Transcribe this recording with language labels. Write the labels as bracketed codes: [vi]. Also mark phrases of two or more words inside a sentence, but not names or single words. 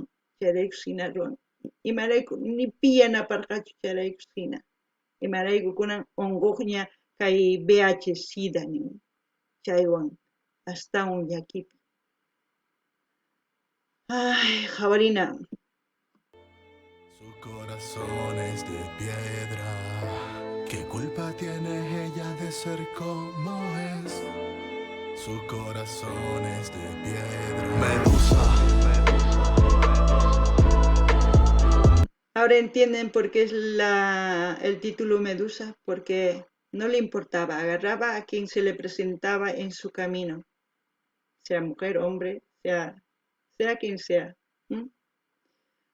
[qu] Chayraykus hina ruwan. Imarayku nipi yanaparqachu chayraykus hina. Imarayku kunan unquqña kay VIH-Sida nin. Chaywan astawan llakipi. Ay, jabarina. [es] Su corazón es de piedra. ¿Qué culpa tiene ella de ser como es? Su corazón es de piedra. Medusa. Ahora entienden por qué es el título Medusa, porque no le importaba, agarraba a quien se le presentaba en su camino, sea mujer, hombre, sea quien sea.